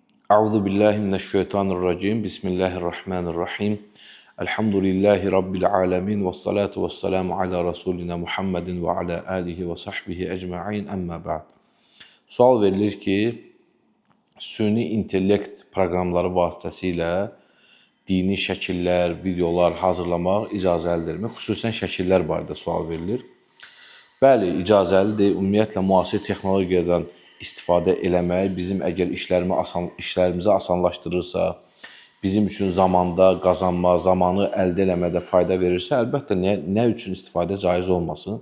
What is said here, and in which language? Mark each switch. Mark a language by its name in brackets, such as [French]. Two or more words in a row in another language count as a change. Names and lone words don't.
[Arabic] أعوذ بالله من الشيطان الرجيم. بسم الله الرحمن الرحيم. الحمد لله رب العالمين والصلاة والسلام على رسولنا محمد وعلى آله وصحبه أجمعين. أما بعد. [Azerbaijani] Sual verilir ki, süni intellekt proqramları vasitəsilə dini şəkillər, videolar hazırlamaq icazəlidirmi? Xüsusən şəkillər barədə sual verilir. Bəli, icazəlidir. Ümumiyyətlə, müasir texnologiyadan istifadə eləmək bizim əgər işlərimizi asanlaşdırırsa, bizim üçün zamanda qazanma, zamanı əldə eləmədə fayda verirsə, əlbəttə nə üçün istifadə caiz olmasın?